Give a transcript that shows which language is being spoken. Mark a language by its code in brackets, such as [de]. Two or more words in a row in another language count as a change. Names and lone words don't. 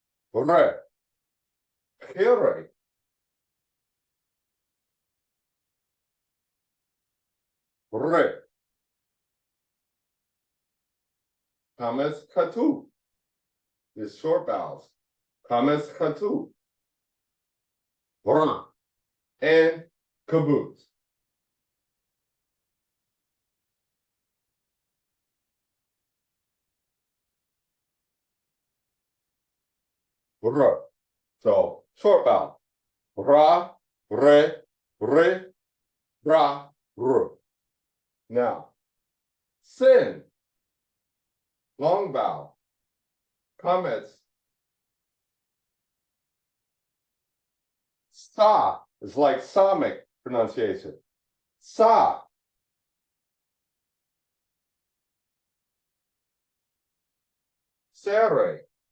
[en] Re. Here. Re. Kames Katu. Is short vowels. Kames Katu. Ra. And caboose. R. So short vowel. Ra, re, re, ra, r. Now, sin. Long vowel. Comments. Sa is like Samic pronunciation. Sa. Sere.